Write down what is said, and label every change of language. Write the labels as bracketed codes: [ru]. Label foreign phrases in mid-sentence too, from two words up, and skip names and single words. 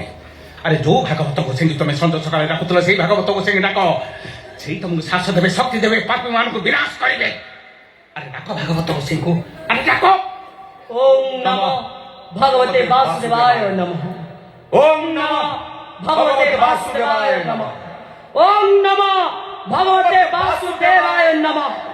[or] ଆରେ ଯୋଉ ଭାଗବତ ଗୋସାଇଁକି ତମେ ସଞ୍ଜ ସକାଳେ ଡାକୁଥିଲ, ସେଇ ଭାଗବତ ଗୋସାଇଁକି ଡାକ। ସେଇ ତମକୁ ସାହସ ଦେବେ, ଶକ୍ତି ଦେବେ, ପାପୀ ମାନଙ୍କୁ ବିନାଶ କରିବେ। ଆରେ ଡାକ ଭାଗବତ ଗୋସାଇଁଙ୍କୁ, ଆରେ ଡାକ। [sa] ଓಂ ନମଃ ଭଗବତେ ବାସୁଦେବାୟ ନମଃ। ଓಂ ନମଃ ভগবতে বাসুদেবায় নমঃ। ওম নমঃ ভগবতে বাসুদেবায় নমঃ।